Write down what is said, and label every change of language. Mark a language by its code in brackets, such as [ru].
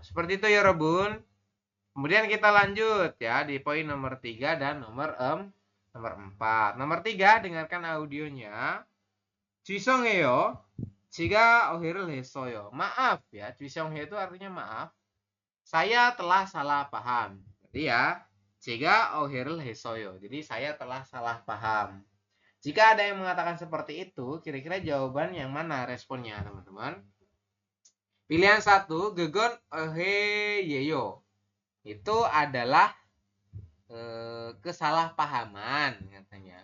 [id] Seperti itu ya Robun. Kemudian kita lanjut ya di poin nomor 3 dan nomor 4. Nomor 3, dengarkan audionya. [ko] 죄송해요. 제가 오해를 했어요. [id] Maaf ya. 죄송해요 itu artinya maaf. Saya telah salah paham. Jadi ya, [ko] 제가 오해를 했어요. [id] Jadi saya telah salah paham. Jika ada yang mengatakan seperti itu, kira-kira jawaban yang mana responnya, teman-teman? Pilihan 1, [ko] gegon oheyeyo. [id] Itu adalah kesalahpahaman katanya.